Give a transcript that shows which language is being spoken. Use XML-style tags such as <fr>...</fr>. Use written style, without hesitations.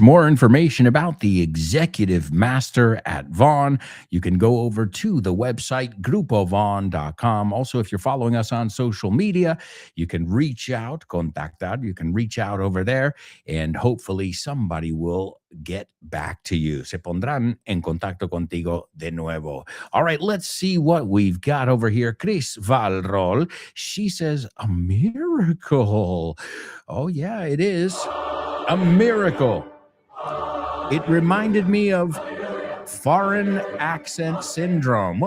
<en>More information about the executive master at Vaughn. You can go over to the website, grupovaughn.com. Also, if you're following us on social media, you can reach out, contactar. You can reach out over there, and hopefully somebody will get back to you.</en> <es>Se pondrán en contacto contigo de nuevo.</es> <en>All right, let's see what we've got over here. Chris Valrol, she says, a miracle. Oh, yeah, it is. A miracle. It reminded me of foreign accent syndrome.</en>